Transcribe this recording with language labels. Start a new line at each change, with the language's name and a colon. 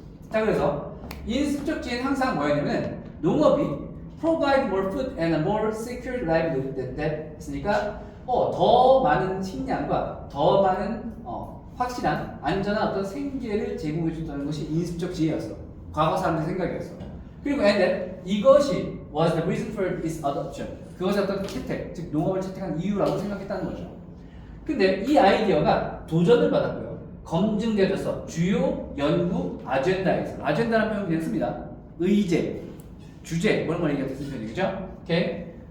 Korean: 자, 그래서 인습적 지혜는 항상 뭐였냐면 농업이
English: provide more food and a more secure livelihood that
Korean: 했으니까 더 많은 식량과 더 많은 확실한 안전한 어떤 생계를 제공해 줬다는 것이 인습적 지혜였어. 과거 사람들의 생각이었어. 그리고
English: and then
Korean: 이것이
English: was the reason for its adoption.
Korean: 그것이 어떤 채택, 즉 농업을 채택한 이유라고 생각했다는 거죠. 근데 이 아이디어가 도전을 받았고요. 검증되어서 주요 연구 아젠다에서 아젠다라는 표현을 그냥 씁니다. 의제, 주제 뭐 이런 걸 얘기할 때 쓰는 표현이죠. 오케이.